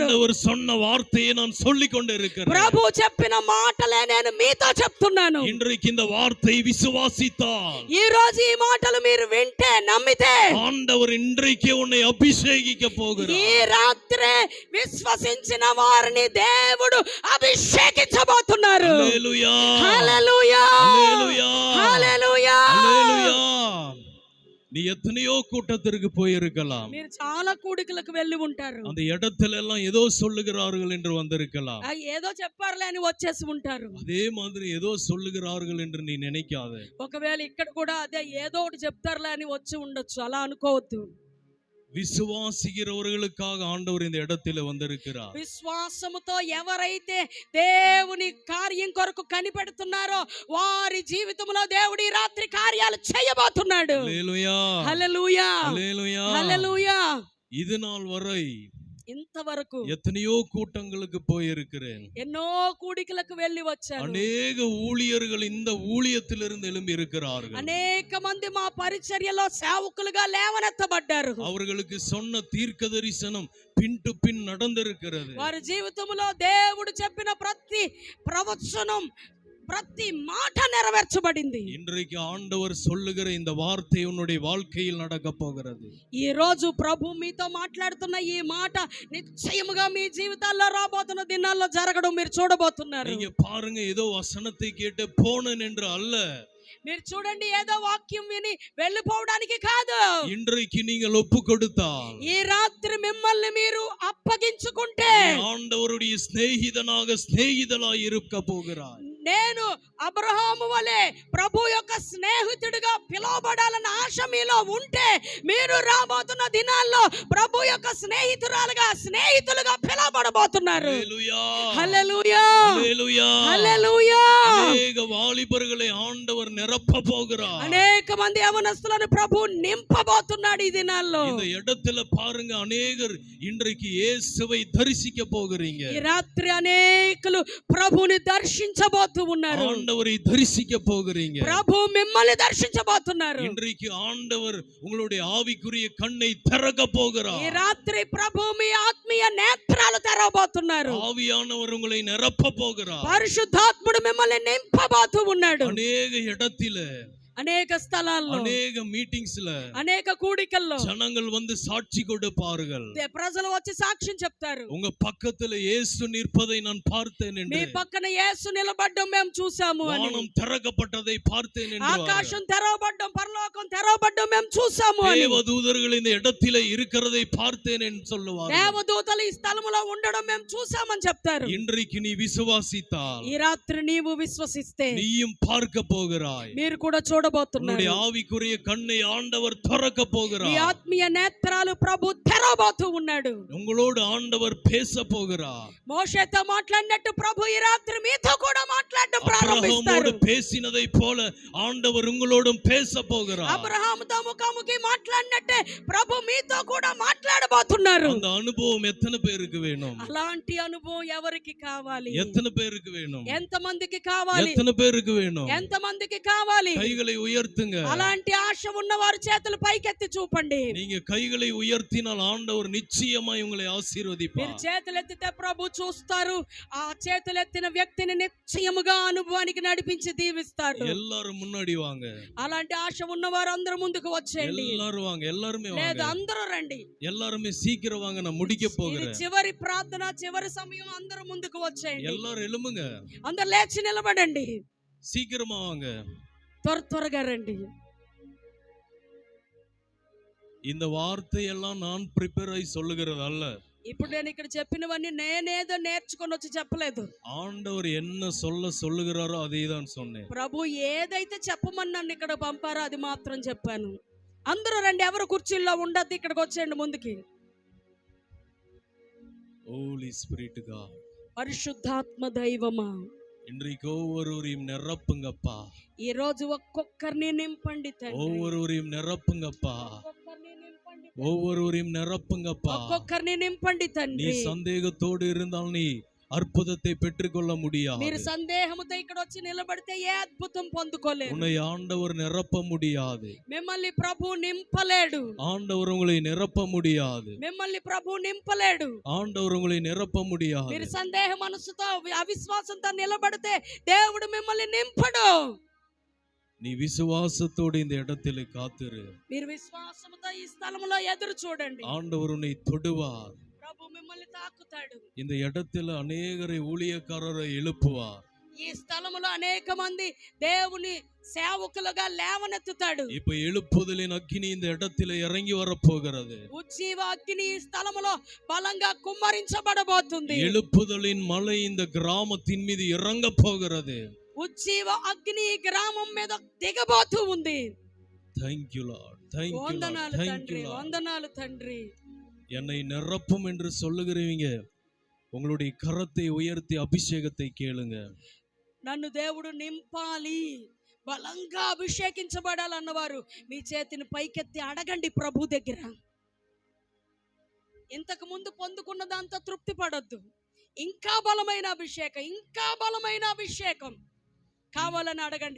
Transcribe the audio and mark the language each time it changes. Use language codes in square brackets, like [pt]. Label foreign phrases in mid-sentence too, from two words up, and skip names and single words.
[ta] ஆண்டவர் சொன்ன வார்த்தையை நான் சொல்லிக் கொண்டிருக்கிறேன். [te] ప్రభు చెప్పిన మాటలే నేను మీతో చెప్తున్నాను. [ta] இன்றைக்கு இந்த வார்த்தை விசுவாசித்தால் [te] ఈ రోజు ఈ మాటలు మీరు వింటే, నమ్మితే, [ta] ஆண்டவர் இன்றைக்கே உன்னை அபிஷேகிக்க [te] ఈ [ta] போகிறார். [te] రాత్రే విశ్వసించిన వారిని దేవుడు అభిషేకించబోతున్నారు. [ta] அல்லேலூயா, [te] హల్లెలూయా, [ta] அல்லேலூயா, [te] హల్లెలూయా. [ta] அல்லேலூயா. நீ எத்தனையோ கூட்டத்திற்கு போயிருக்கலாம். [te] మీరు చాలా కూడికలకు వెళ్ళి ఉంటారు. [ta] அந்த இடத்துல எல்லாம் ஏதோ சொல்லுகிறார்கள் என்று வந்திருக்கலாம். [te] ఏదో చెప్పారులే అని వచ్చేసి ఉంటారు. [ta] அதே மாதிரி ஏதோ சொல்லுகிறார்கள் என்று நீ நினைக்காத. [te] ఒకవేళ ఇక్కడ కూడా అదే ఏదో ఒకటి చెప్తారులే అని వచ్చి ఉండొచ్చు, అలా అనుకోవద్దు. [ta] விசுவாசிக்கிறவர்களுக்காக ஆண்டவர் இந்த இடத்துல வந்திருக்கிறார். [te] విశ్వాసముతో ఎవరైతే దేవుని కార్యం కొరకు కనిపెడుతున్నారో వారి జీవితంలో దేవుడి రాత్రి కార్యాలు చేయబోతున్నాడు. [ta] அல்லேலூயா, [te] హల్లెలూయా, [ta] அல்லேலூயா. [te] హల్లెలూయా. [ta] இது நாள் வரை [te] ఇంతవరకు [ta] எத்தனையோ கூட்டங்களுக்கு போயிருக்கிறேன். [te] ఎన్నో కూడికలకు వెళ్ళి వచ్చాను. [ta] அநேக ஊழியர்கள் இந்த ஊழியத்திலிருந்து எழும்பி இருக்கிறார்கள். [te] అనేక మంది మా పరిచర్యలో సేవకులుగా లేవనెత్తబడ్డారు. [ta] அவர்களுக்கு சொன்ன தீர்க்க தரிசனம் [en] pin to pin [ta] நடந்திருக்கிறது. [te] వారి జీవితంలో దేవుడు చెప్పిన ప్రతి ప్రవచనం ప్రతి మాట నెరవేర్చబడింది. [ta] இன்றைக்கு ஆண்டவர் சொல்லுகிற இந்த வார்த்தை உன்னுடைய வாழ்க்கையில் நடக்க போகிறது. [te] ఈ రోజు ప్రభు మీతో మాట్లాడుతున్న ఈ మాట నిశ్చయముగా మీ జీవితాల్లో రాబోతున్న దినాల్లో జరగడం మీరు చూడబోతున్నారు. [ta] நீங்க பாருங்க, ஏதோ வசனத்தை கேட்டு போனேன் என்று அல்ல. [te] మీరు చూడండి, ఏదో వాక్యం విని వెళ్ళిపోవడానికి కాదు. [ta] இன்றைக்கு நீங்கள் ஒப்பு கொடுத்தால், [te] ఈ రాత్రి మిమ్మల్ని మీరు అప్పగించుకుంటే [ta] ஆண்டவருடைய சிநேகிதனாய் இருக்க போகிறாய். [te] నేను అబ్రహాము వలె ప్రభు యొక్క స్నేహితుడిగా పిలువబడాలన్న ఆశ మీలో ఉంటే మీరు రాబోతున్న దినాల్లో ప్రభు యొక్క స్నేహితులుగా పిలువబడబోతున్నారు. [ta] ஹல்லேலூயா, [te] హల్లెలూయా, [ta] ஹல்லேலூயா, [te] హల్లెలూయా. [ta] அநேக வாலிபர்களை ஆண்டவர் நிரப்ப போகிறார். [te] అనేక మంది యవనస్తులను ప్రభు నింపబోతున్నాడు ఈ దినాల్లో. [ta] இந்த இடத்துல பாருங்க, அநேகர் இன்றைக்கு இயேசுவை தரிசிக்க போகிறீங்க. [te] ఈ రాత్రి అనేకులు ప్రభుని దర్శించబోతున్నారు. [ta] ஆண்டவரை தரிசிக்க போகிறீங்க. [te] ప్రభు మిమ్మల్ని దర్శించబోతున్నారు. [ta] இன்றைக்கு ஆண்டவர் உங்களுடைய ஆவிக்குரிய கண்ணை திறக்க [te] ఈ [ta] போகிறார். [te] రాత్రి ప్రభు మీ ఆత్మీయ నేత్రాలు తెరవబోతున్నారు. [ta] ஆவியானவர் உங்களை நிரப்ப போகிறார். [te] పరిశుద్ధాత్ముడు మిమ్మల్ని నింపబోతూ ఉన్నాడు. [ta] அநேக இடத்தில, [te] అనేక స్థలాల్లో, [ta] அநேக மீட்டிங்ஸ்ல [te] అనేక కూడికల్లో [ta] ஜனங்கள் வந்து சாட்சி கொடுப்பார்கள். [te] ప్రజలు వచ్చి సాక్ష్యం చెప్తారు. [ta] உங்க பக்கத்துல இயேசு நிற்பதை நான் பார்த்தேன் [te] మీ [ta] என்று, [te] పక్కన యేసు నిలబడ్డం మేము చూసాము అని, [ta] வானம் திறக்கப்பட்டதை பார்த்தேன் என்று, [te] ఆకాశం తెరవబడ్డం, పరలోకం తెరవబడ్డం మేము చూసాము అని, [ta] தேவதூதர்கள் இந்த இடத்தில இருக்கிறதை பார்த்தேன் என்று சொல்லுவார்கள். [te] దేవదూతలు ఈ స్థలములో ఉండడం మేము చూసామని చెప్తారు. [ta] இன்றைக்கு நீ விசுவாசித்தால், [te] ఈ రాత్రి నీవు విశ్వసిస్తే [ta] நீயும் பார்க்க போகிறாய். [te] మీరు కూడా చూడబోతున్నారు. [ta] உன்னுடைய ஆவிக்குரிய கண்ணை ஆண்டவர் திறக்க [te] ఈ [ta] போகிறார். [te] ఆత్మీయ నేత్రాలు ప్రభు తెరవబోతూ ఉన్నాడు. [ta] உங்களோடு ஆண்டவர் பேச போகிறார். [te] మోషేతో మాట్లాడినట్టు ప్రభు ఈ రాత్రి మీతో కూడా మాట్లాడడం ప్రారంభిస్తారు. [ta] அபிரகாமோடு பேசினதை போல ஆண்டவர் உங்களோடும் பேச போகிறார். [te] అబ్రహాముతో ముఖాముఖి మాట్లాడినట్టే ప్రభు మీతో కూడా మాట్లాడబోతున్నారు. [ta] அந்த அனுபவம் எத்தனை பேருக்கு வேணும்? [te] అలాంటి అనుభవం ఎవరికి కావాలి? [ta] எத்தனை பேருக்கு வேணும்? [te] ఎంత మందికి కావాలి? [ta] எத்தனை பேருக்கு வேணும்? [te] ఎంత మందికి కావాలి? [ta] கைகளை உயர்த்துங்க. [te] అలాంటి ఆశ ఉన్నవారు చేతులు పైకెత్తి చూపండి. [ta] நீங்க கைகளை உயர்த்தினால் ஆண்டவர் நிச்சயமாய் உங்களை [te] మీరు [ta] ஆசீர்வதிப்பார். [te] చేతులు ఎత్తితే ప్రభు చూస్తారు. ఆ చేతులు ఎత్తిన వ్యక్తిని నిశ్చయముగా అనుభవానికి నడిపించి దీవిస్తారు. [ta] எல்லாரும் முன்னாடி வாங்க. [te] అలాంటి ఆశ ఉన్నవారు అందరూ ముందుకు వచ్చేయండి. [ta] எல்லாரும் வாங்க, எல்லாருமே [te] లేదు, [ta] வாங்க. [te] అందరూ రండి. [ta] எல்லாருமே சீக்கிரம் வாங்க, நான் முடிக்க [te] ఇది [ta] போகிறேன். [te] చివరి ప్రార్థన, చివరి సమయం. అందరూ ముందుకు వచ్చేయండి. [ta] எல்லாரும் எழும்புங்க, [te] అందరు లేచి నిలబడండి. [ta] சீக்கிரமா வாங்க. [te] త్వరగా రండి. [ta] இந்த வார்த்தையெல்லாம் நான் ப்ரிப்பேர் ஆகி சொல்லுகிறது அல்ல. [te] ఇప్పుడు నేను ఇక్కడ చెప్పినవన్నీ నేనేదో నేర్చుకొని వచ్చి చెప్పలేదు. [ta] ஆண்டவர் என்ன சொல்லுகிறாரோ அதை தான் சொன்னேன். [te] ప్రభు ఏదైతే చెప్పమని నన్ను ఇక్కడ పంపారో అది మాత్రం చెప్పాను. అందరూ రండి, ఎవరు కుర్చీల్లో ఉండద్దు, ఇక్కడికి వచ్చేయండి ముందుకి. [en] Holy Spirit God, [te] పరిశుద్ధాత్మ దైవమా, [ta] இன்றைக்கு ஒவ்வொருவரையும் நிரப்புங்கப்பா. [te] ఈ రోజు ఒక్కొక్కరిని నింపండి తండ్రి. [ta] ஒவ்வொருவரையும் நிரப்புங்கப்பா. [te] ఒక్కొక్కరిని నింపండి. [ta] ஒவ்வொருவரையும் நிரப்புங்கப்பா. [te] ఒక్కొక్కరిని నింపండి [ta] நீ [te] తండ్రి. [ta] சந்தேகத்தோடு இருந்தால் நீ அற்புதத்தை பெற்றுக்கொள்ள முடியாது. [te] మీరు సందేహముతో ఇక్కడ వచ్చి నిలబడితే ఏ అద్భుతం పొందుకోలేరు. [ta] உன்னை ஆண்டவர் நிரப்ப முடியாது. [te] మిమ్మల్ని ప్రభు నింపలేడు. [ta] ஆண்டவர் உங்களை நிரப்ப முடியாது. [te] మిమ్మల్ని ప్రభు నింపలేడు. [ta] ஆண்டவர் உங்களை நிரப்ப முடியாது. [te] మీరు సందేహ మనసుతో, అవిశ్వాసంతో నిలబడితే దేవుడు మిమ్మల్ని నింపడు. [ta] நீ விசுவாசத்தோடு இந்த இடத்திலே காத்திரு. [te] మీరు విశ్వాసముతో ఈ స్థలములో ఎదురు చూడండి. [ta] ஆண்டவர் உன்னை தொடுவார். [te] ప్రభు మిమ్మల్ని తాకుతాడు. [ta] இந்த இடத்துல அநேகரை ஊழியக்காரரை எழுப்புவார். [te] ఈ స్థలములో అనేక మంది దేవుని సేవకులుగా లేవనెత్తుతాడు. [ta] இப்ப எழுப்புதலின் அக்கினி இந்த இடத்துல இறங்கி வரப்போகிறது. [te] ఉజ్జీవ అగ్ని ఈ స్థలములో బలంగా కుమ్మరించబడబోతుంది. [ta] எழுப்புதலின் மலை இந்த கிராமத்தின் மீது இறங்க போகிறது. [te] ఉజ్జీవ అగ్ని ఈ గ్రామం మీద దిగబోతూ ఉంది. [en] Thank you Lord, thank you Lord, [te] వందనాలు [en] thank [te] తండ్రి, [en] you Lord. [te] వందనాలు తండ్రి. [ta] என்னை நிரப்பும் என்று சொல்லுகிறவங்க உங்களுடைய கரத்தை உயர்த்தி அபிஷேகத்தை கேளுங்க. [te] నన్ను దేవుడు నింపాలి, బలంగా అభిషేకించబడాలన్నవారు మీ చేతిని పైకెత్తి అడగండి ప్రభు దగ్గర. ఇంతకు ముందు పొందుకున్న దాంతో తృప్తి పడొద్దు. ఇంకా బలమైన అభిషేకం, ఇంకా బలమైన అభిషేకం కావాలని అడగండి.